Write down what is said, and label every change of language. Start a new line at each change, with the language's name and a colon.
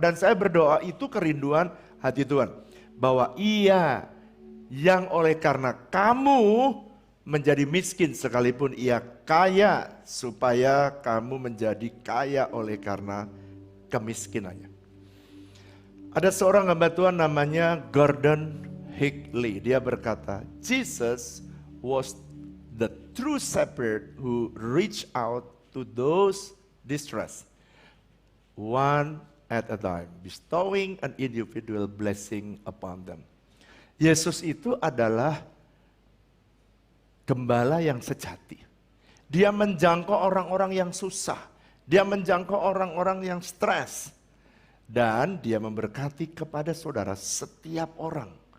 Indonesian: Dan saya berdoa itu kerinduan hati Tuhan. Bahwa Ia yang oleh karena kamu menjadi miskin sekalipun Ia kaya. Supaya kamu menjadi kaya oleh karena kemiskinannya. Ada seorang hamba Tuhan namanya Gordon Hinckley. Dia berkata,
English: Jesus was the true shepherd who reached out to those distressed, one at a time, bestowing an individual blessing upon them.
Indonesian: Yesus itu adalah gembala yang sejati. Dia menjangkau orang-orang yang susah. Dia menjangkau orang-orang yang stres. Dan dia memberkati kepada saudara setiap orang.